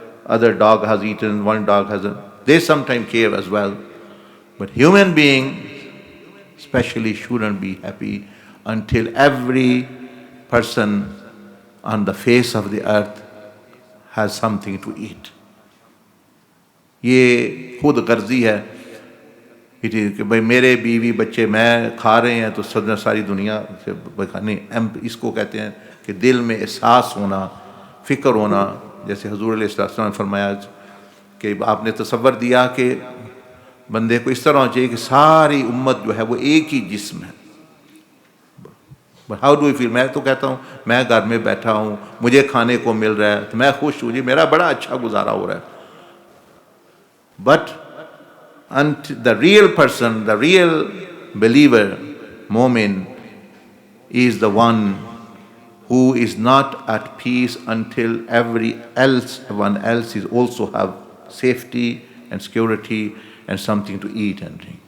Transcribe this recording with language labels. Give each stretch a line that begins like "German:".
English: Other dog has eaten, one dog hasn't. They sometimes care as well. But human being especially shouldn't be happy until every person on the face of the earth has something to eat.
Hindi: ये खुद गर्जी है कि भाई मेरे बीवी बच्चे मैं खा रहे हैं तो सारी दुनिया से नहीं. इसको कहते हैं कि दिल में एहसास होना, फिक्र होना. जैसे हुजूर अलैहि सल्लम ने फरमाया कि आपने तसव्वुर दिया कि बंदे को इस तरह होना चाहिए कि सारी उम्मत जो है वो एक ही जिस्म है.
English: How do you feel?
Hindi: मैं तो कहता हूँ मैं घर में बैठा हूँ, मुझे खाने को मिल रहा है तो मैं खुश हूँ जी, मेरा बड़ा अच्छा गुजारा हो रहा है.
English: But the real person, the real believer, mu'min, is the one who is not at peace until everyone else is also have safety and security and something to eat and drink.